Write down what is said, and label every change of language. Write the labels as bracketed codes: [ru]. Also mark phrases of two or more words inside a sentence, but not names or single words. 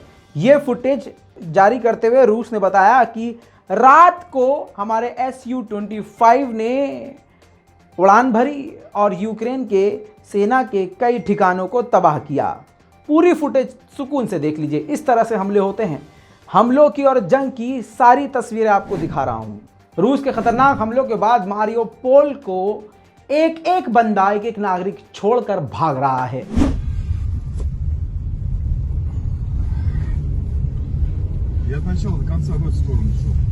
[hi] यह फुटेज जारी करते हुए रूस ने बताया कि रात को हमारे Su-25 ने उड़ान भरी और यूक्रेन के सेना के कई ठिकानों को तबाह किया। पूरी फुटेज सुकून से देख लीजिए। इस तरह से हमले होते हैं। हमलों की और जंग की सारी तस्वीरें आपको दिखा रहा हूं। रूस के खतरनाक हमलों के बाद मारियोपोल को एक एक बंदा, एक एक नागरिक छोड़कर भाग रहा है। [ru] Я от начала до конца в эту сторону шел.